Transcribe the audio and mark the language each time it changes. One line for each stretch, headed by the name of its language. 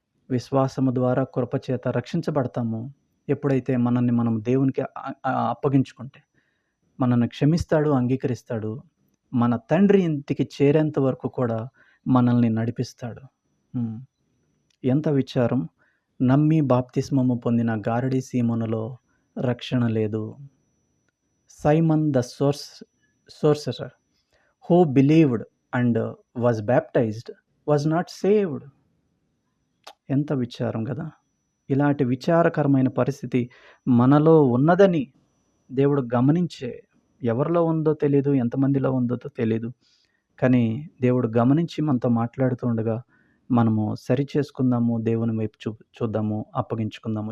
Telugu: విశ్వాసము ద్వారా కృపచేత రక్షించబడతాము. ఎప్పుడైతే మనల్ని మనం దేవునికి అప్పగించుకుంటే మనల్ని క్షమిస్తాడు, అంగీకరిస్తాడు. మన తండ్రి ఇంటికి చేరేంత వరకు కూడా మనల్ని నడిపిస్తాడు. ఎంత విచారం! నమ్మి బాప్తిస్మము పొందిన గారడి సీమోనులో రక్షణ లేదు.
English: Simon the sorcerer who believed and was baptized was not saved.
Telugu: ఎంత విచారం కదా! ఇలాంటి విచారకరమైన పరిస్థితి మనలో ఉన్నదని దేవుడు గమనించే, ఎవరిలో ఉందో తెలీదు, ఎంతమందిలో ఉందో తెలీదు, కానీ దేవుడు గమనించి మనతో మాట్లాడుతూ ఉండగా మనము సరి చేసుకుందాము, దేవుని వైపు చూద్దాము, అప్పగించుకుందాము.